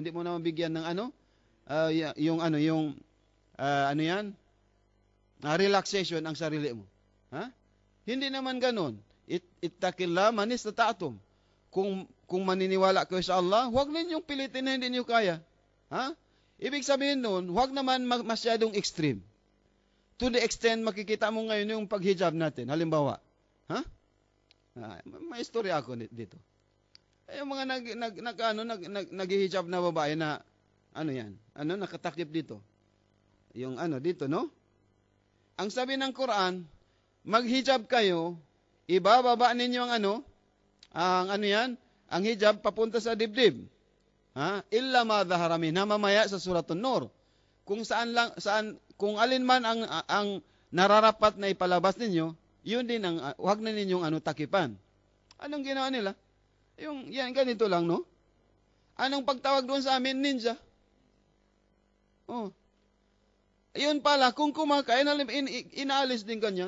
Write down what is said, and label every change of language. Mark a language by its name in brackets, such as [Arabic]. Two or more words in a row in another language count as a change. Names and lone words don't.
[Filipino] Hindi mo naman bigyan ng relaxation ang sarili mo. Hindi naman ganoon. [Arabic] اتقوا الله ما استطعتم. [Filipino] Kung maniniwala kayo sa Allah, huwag ninyong pilitin na hindi niyo kaya. Ibig sabihin noon, huwag naman masyadong extreme. [English] To the extent [Filipino] makikita mo ngayon yung paghijab natin. Halimbawa, may istorya ako dito. Yung mga naghihijab na babae na nakatakip dito. Yung dito, no? Ang sabi ng Quran, maghijab kayo, ibababa ninyo ang hijab papunta sa dibdib. [Arabic] إلا ما ظهر منها, [Filipino] mamaya sa Suratun Nur. Kung alin man ang nararapat na ipalabas ninyo, yun din huwag na ninyong takipan. Anong ginawa nila? Yan, ganito lang, no? Anong pagtawag doon sa amin? Ninja. Yun pala, kung kumakain, inaalis din ganyan.